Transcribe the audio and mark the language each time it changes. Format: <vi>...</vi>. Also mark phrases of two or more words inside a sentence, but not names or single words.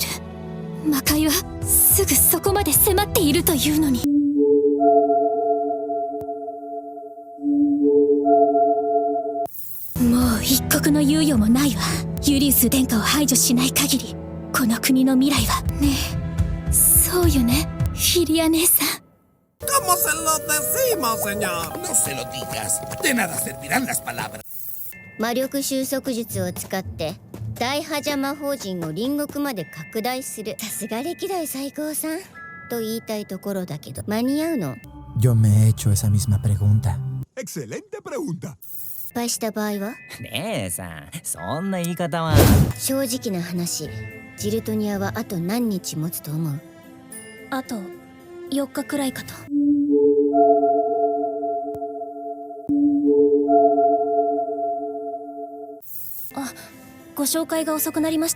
<ja>魔界はすぐそこまで迫っているというのに。もう一刻の猶予もないわ。ユリウス殿下を排除しない限りこの国の未来は。ねえ、そうよね、フィリア姉さん。</ja> <es>¿Cómo se lo decimos, señor? No se lo digas. De nada servirán las palabras.</es> <ja>魔力収束術を使って大破邪魔法陣を隣国まで拡大する。さすが歴代最高さんと言いたいところだけど、間に合うの？</ja> <es>Yo me he hecho esa misma pregunta. Excelente pregunta.</es> <ja>失敗した場合は？姉さん、そんな言い方は。正直な話、ジルトニアはあと何日持つと思う？あと4日くらいかと。あ、ご紹介が遅くなりました。</ja>